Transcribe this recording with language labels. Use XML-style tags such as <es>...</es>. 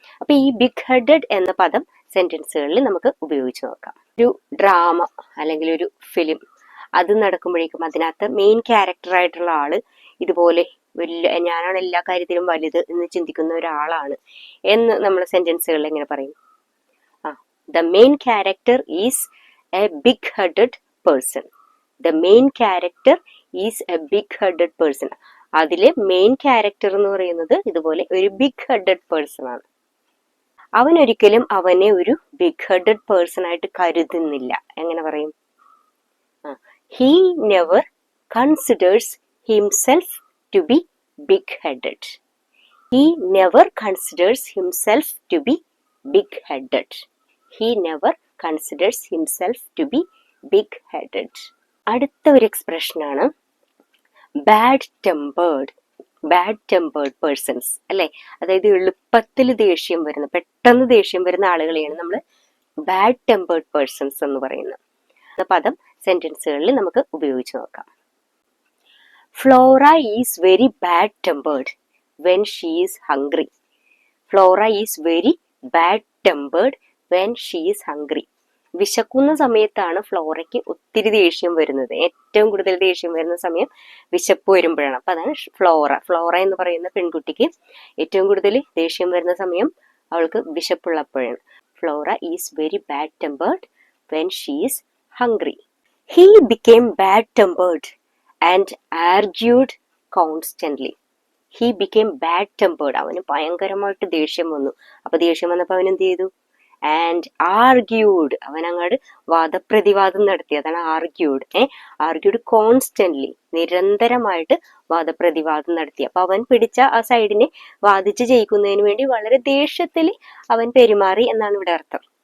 <ml>അപ്പൊ ഈ big headed എന്ന പദം സെന്റൻസുകളിൽ നമുക്ക് ഉപയോഗിച്ച് നോക്കാം. ഒരു ഡ്രാമ അല്ലെങ്കിൽ ഒരു ഫിലിം അത് നടക്കുമ്പോഴേക്കും അതിനകത്ത് മെയിൻ ക്യാരക്ടർ ആയിട്ടുള്ള ആള് ഇതുപോലെ ഞാനാണ് എല്ലാ കാര്യത്തിലും വലുത് എന്ന് ചിന്തിക്കുന്ന ഒരാളാണ് എന്ന് നമ്മൾ സെന്റൻസുകളിൽ എങ്ങനെ പറയും?</ml> <en>The main character is a big-headed person. The main character is a big-headed person.</en> <ml>അതിലെ മെയിൻ ക്യാരക്ടർ എന്ന് പറയുന്നത് ഇതുപോലെ ഒരു ബിഗ് ഹെഡഡ് പേഴ്സൺ ആണ്. അവൻ ഒരിക്കലും അവനെ ഒരു ബിഗ് ഹെഡഡ് പേഴ്സൺ ആയിട്ട് കരുതുന്നില്ല. എങ്ങനെ പറയും?</ml> <en>He never considers himself to be big-headed. He never considers himself to be big-headed. He never considers himself to be big-headed.</en> <ml>അടുത്ത ഒരു എക്സ്പ്രഷൻ ആണ് bad tempered. Bad tempered persons അല്ലെ, അതായത് എളുപ്പത്തിൽ ദേഷ്യം വരുന്ന, പെട്ടെന്ന് ദേഷ്യം വരുന്ന ആളുകളെയാണ് നമ്മൾ ബാഡ് ടെമ്പേർഡ് പേഴ്സൺസ് എന്ന് പറയുന്നത്. പദം സെന്റൻസുകളിൽ നമുക്ക് ഉപയോഗിച്ച് നോക്കാം.</ml> <en>Flora is very bad tempered when she is hungry. Flora is very bad tempered when she is hungry.</en> <ml>വിശക്കുന്ന സമയത്താണ് ഫ്ലോറയ്ക്ക് ഒത്തിരി ദേഷ്യം വരുന്നത്. ഏറ്റവും കൂടുതൽ ദേഷ്യം വരുന്ന സമയം വിശപ്പ് വരുമ്പോഴാണ്. അപ്പൊ അതാണ് ഫ്ലോറ എന്ന് പറയുന്ന പെൺകുട്ടിക്ക് ഏറ്റവും കൂടുതൽ ദേഷ്യം വരുന്ന സമയം അവൾക്ക് വിശപ്പുള്ളപ്പോഴാണ്.</ml> <en>Flora is very bad tempered when she is hungry. He became bad tempered and argued constantly. He became bad tempered.</en> <ml>അവന് ഭയങ്കരമായിട്ട് ദേഷ്യം വന്നു. അപ്പൊ ദേഷ്യം വന്നപ്പോൾ അവൻ എന്ത് ചെയ്തു?</ml> <en>and argued,</en> <ml>അവൻ അങ്ങോട്ട് വാദപ്രതിവാദം നടത്തി. അതാണ് ആർഗ്യൂഡ്.</ml> <en>argued constantly,</en> <ml>നിരന്തരമായിട്ട് വാദപ്രതിവാദം നടത്തി. അപ്പൊ അവൻ പിടിച്ച ആ സൈഡിനെ വാദിച്ച് ജയിക്കുന്നതിന് വേണ്ടി വളരെ ദേഷ്യത്തിൽ അവൻ പെരുമാറി എന്നാണ് ഇവിടെ അർത്ഥം.</ml>